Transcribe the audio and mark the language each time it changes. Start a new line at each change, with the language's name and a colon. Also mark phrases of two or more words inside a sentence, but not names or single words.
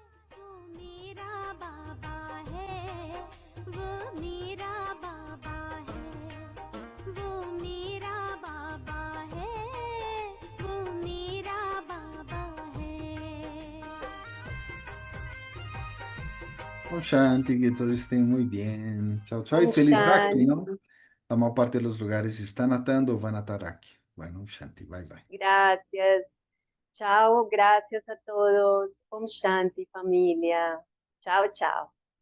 Hindi: वो मेरा बाबा है, वो मेरा बाबा है, वो मेरा बाबा है, वो मेरा बाबा है। Om Shanti,
Spanish: que todos estén muy bien. Chao, chao y
Hindi: Om
Spanish: feliz Rakti, ¿no?
Hindi: Shanti.
Spanish: La mayor parte de los lugares están atando o van a atar Rakti. Bueno,
Hindi: Om Shanti,
English: bye bye.
Spanish: Gracias. Chao, gracias a todos.
Hindi: Om Shanti,
Spanish: familia. Chao, chao.